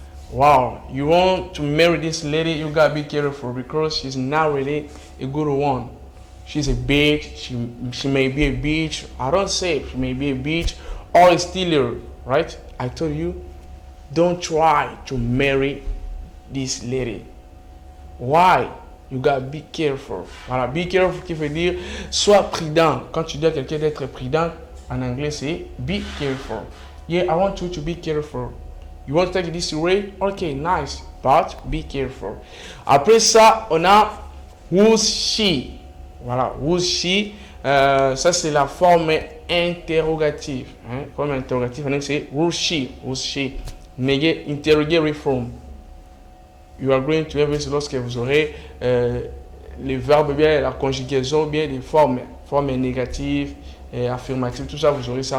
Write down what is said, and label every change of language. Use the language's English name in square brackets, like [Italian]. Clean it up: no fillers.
[English] Wow, you want to marry this lady, you gotta be careful because she's not really a good one. She's a bitch, she may be a bitch. I don't say she may be a bitch or a stealer, right? I told you, don't try to marry this lady. Why? You gotta be careful. [French] Voilà, [English] be careful [French] qui veut dire sois prudent. Quand tu dis à quelqu'un d'être prudent, en anglais c'est be careful. [English] Yeah, I want you to be careful. You want to take this way? Okay, nice, but be careful. [French] Après ça, on a [English] who's she. [French] Voilà, who's she. Ça c'est la forme interrogative. Forme interrogative, c'est [English] who's she. [French] Mais [English] interrogatory form. You are going to have it [French] lorsque vous aurez les verbes, bien la conjugaison, bien les formes négatives, affirmatives, tout ça, vous aurez ça.